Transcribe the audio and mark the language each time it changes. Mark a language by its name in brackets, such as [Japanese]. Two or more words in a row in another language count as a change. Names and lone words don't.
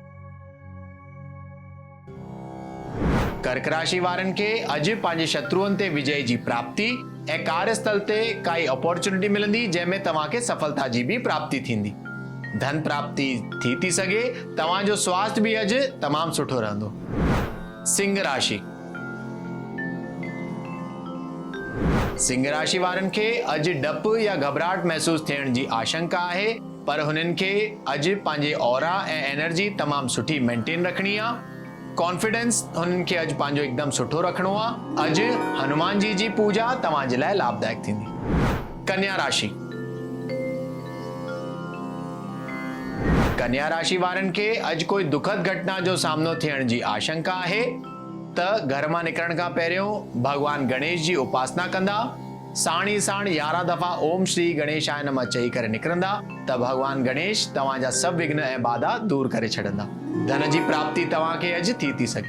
[Sindhi] कर्क राशि वारनि खे अॼु पंहिंजे शत्रुअनि ते विजय जी प्राप्ति ऐं कार्यस्थल ते काई अपॉर्चुनिटी मिलंदी जंहिंमें तव्हांखे सफलता जी बि प्राप्ति थींदी। धन प्राप्ति थी सघे। तव्हांजो स्वास्थ्य बि अॼु तमामु सुठो रहंदो। सिंह राशि। सिंह राशि वारनि खे अॼु डपु या घबराहट महसूस थियण जी आशंका आहे, पर हुननि खे अॼु पंहिंजे ऑरा ऐं एनर्जी तमामु सुठी मेंटेन रखणी आहे। कॉन्फिडेंस हुननि खे अॼु पंहिंजो एकदम सुठो रखणो आहे। अॼु हनुमान जी पूजा तव्हांजे लाइ लाभदायक थींदी। कन्या राशि। कन्या राशि वारनि खे अॼु कोई दुखद घटना जो सामनो थियण जी आशंका आहे, त घर मां निकिरण खां पहिरियों भगवान गणेश जी उपासना कंदा। साण ई साण 11 दफ़ा [Sanskrit] ओम श्री गणेशाय नमः [Sindhi] चई करे निकिरंदा त भगवान गणेश तव्हांजा सभु विघ्न ऐं बाधा दूर करे छॾंदा। धन जी प्राप्ति तव्हांखे अॼु थी सघे।